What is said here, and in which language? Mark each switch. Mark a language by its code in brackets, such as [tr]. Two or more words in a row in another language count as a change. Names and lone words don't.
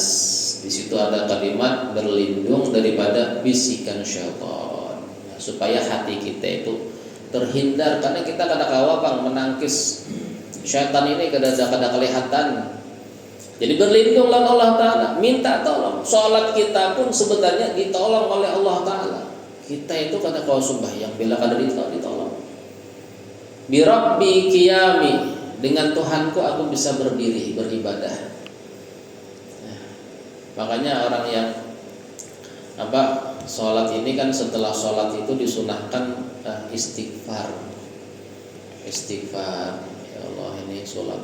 [id] Di situ ada kalimat berlindung daripada bisikan syaitan, supaya hati kita itu terhindar, karena kita kadang-kadang menangkis syaitan ini kada kelihatan. Jadi berlindunglah [ar] الله تعالى, [id] minta tolong. Sholat kita pun sebenarnya ditolong oleh [ar] الله تعالى. [bjn] Kita itu kada kau sembahyang bila kada ditolong. [ar] بربي قيامي, [id] dengan Tuhanku aku bisa berdiri beribadah. Makanya orang yang sholat ini kan setelah sholat itu disunahkan istighfar. Ya Allah, ini sholat.